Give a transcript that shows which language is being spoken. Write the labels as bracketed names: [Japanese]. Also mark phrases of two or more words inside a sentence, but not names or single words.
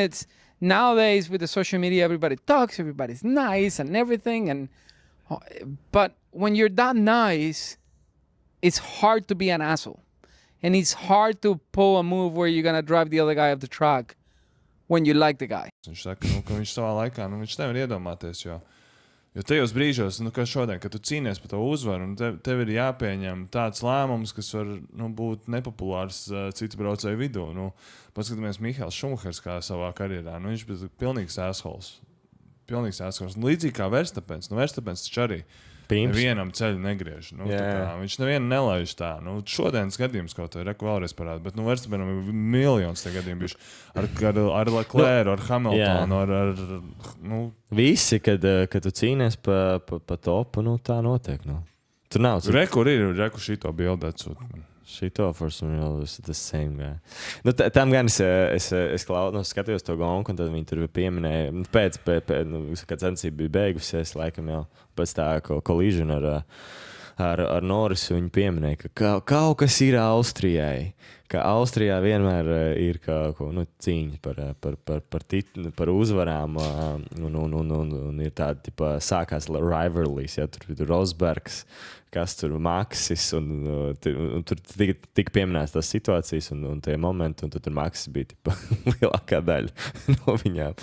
[English] It's nowadays with the social media, everybody talks, everybody's nice and everything. But when you're that nice, it's hard to be an asshole. And it's hard to pull a move where you're going to drive the other guy off the track when you like the guy. [Latvian] Viņš saka, ka viņš savā laikā, viņš nevar iedomāties, jo tajos brīžos, kā šodien, kad tu cīnies par to uzvaru, un tev ir jāpieņem tāds lēmums, kas var būt nepopulārs citu braucēju vidū. Paskatāmies Mihails Šumahers kā savā karjerā. Viņš bija pilnīgs assholes. Līdzīgi kā Verstapens. Verstapens taču arī nevienam ceļu negriež. Viņš nevienu nelaiž tā. Šodienas gadījums kaut vai vēlreiz parāda, bet Verstapenam ir miljons tie gadījumi bijuši. Ar Leclerc, ar Hamiltonu, Visi, kad tu cīnies pa topu, tā notiek. Tur nav. Rekur šito bildi atsūt. [English] Šito for some real is the same guy. [Latvian] Tam gan es skatījos to gonku, un tad viņi tur pieminēja, pēc kad censība bija beigusies, laikam jau pēc tā collision ar Norrisu, viņi pieminēja, ka kaut kas ir Austrijai. Ka Austrijā vienmēr ir cīņa par uzvarām, un ir tāda, sākās rivalries, tur ir Rosbergs, kas tur Maksis, un tur tika pieminēts tās situācijas un tie momenti, un tur Maksis bija lielākā daļa no viņām.